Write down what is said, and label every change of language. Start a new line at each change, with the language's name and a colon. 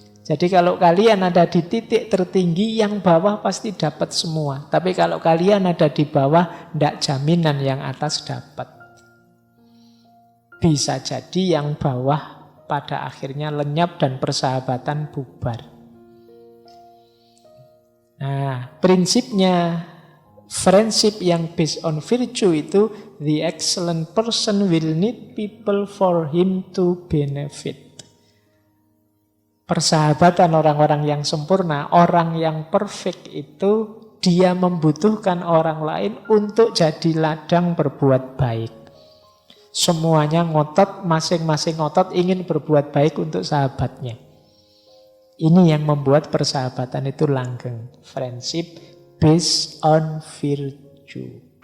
Indonesian: Jadi kalau kalian ada di titik tertinggi, yang bawah pasti dapat semua. Tapi kalau kalian ada di bawah, tidak jaminan yang atas dapat. Bisa jadi yang bawah pada akhirnya lenyap dan persahabatan bubar. Nah, prinsipnya
English: friendship yang based on virtue itu, the excellent person will need people for him to benefit.
Indonesian: Persahabatan orang-orang yang sempurna, orang yang perfect itu, dia membutuhkan orang lain untuk jadi ladang berbuat baik. Semuanya ngotot, masing-masing ngotot ingin berbuat baik untuk sahabatnya. Ini yang membuat persahabatan itu langgeng.
English: Friendship based on virtue.